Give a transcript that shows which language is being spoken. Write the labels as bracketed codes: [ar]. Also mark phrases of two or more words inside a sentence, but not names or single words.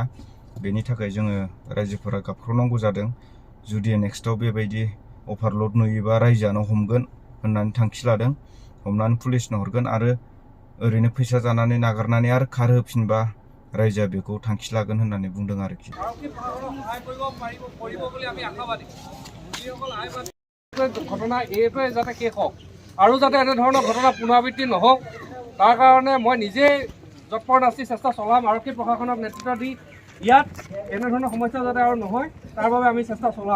[brx] बेनि थाखाय जोङो रायजोफोरा गाबख्रावनांगौ जादों। जुदि नेक्स्टआव बेबायदि अभारल'ड नुयोबा रायजोआनो हमगोन होननानै थांखि लादों। हमनानै पुलिसनो हरगोन आरो ओरैनो फैसा जानानै नागारनानै आरो खारहोफिनबा रायजोआ बेखौ थांखि लागोन होननानै बुंदों आरोखि। [as] ঘটনা এইটোৱে যাতে শেষ হওক আৰু যাতে এনেধৰণৰ ঘটনা পুনৰাবৃত্তি নহওক, তাৰ কাৰণে মই নিজেই যৎপৰোনাস্তি চেষ্টা চলাম। আৰক্ষী প্ৰশাসনক নেতৃত্ব দি ইয়াত এনেধৰণৰ সমস্যা যাতে আৰু নহয় তাৰ বাবে আমি চেষ্টা চলাম।